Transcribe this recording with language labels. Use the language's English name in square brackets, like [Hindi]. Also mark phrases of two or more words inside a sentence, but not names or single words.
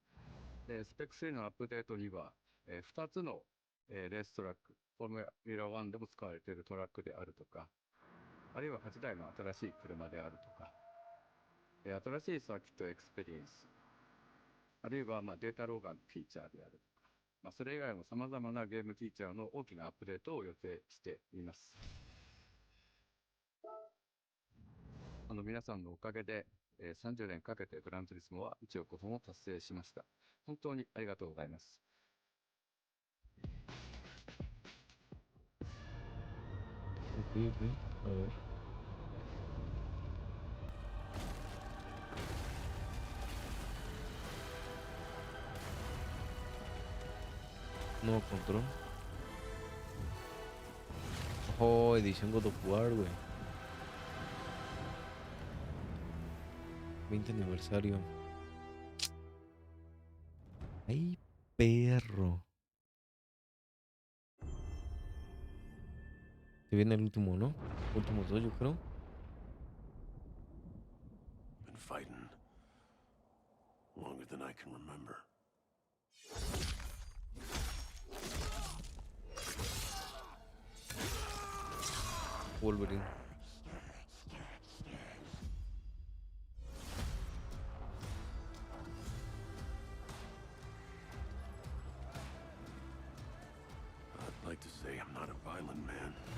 [Japanese] スペック3のアップデートには、2つの、レーストラック、フォーミュラ1でも使われているトラックであるとか、あるいは8台の新しい車であるとか、新しいサーキットエクスペリエンス、あるいはデータローガンのフィーチャーであるとか、それ以外の様々なゲームフィーチャーの大きなアップデートを予定しています。皆さんのおかげで、30年かけてグランツーリスモは1億本を達成しました。本当にありがとうございます。 [Spanish] A ver. Nuevo control. Oh, edición God of War, güey. 20 aniversario. ¡Ay, perro! Se viene el último, ¿no? Últimos 2, yo creo. [English] Been fighting longer than I can remember. Wolverine. I'd like to say I'm not a violent man.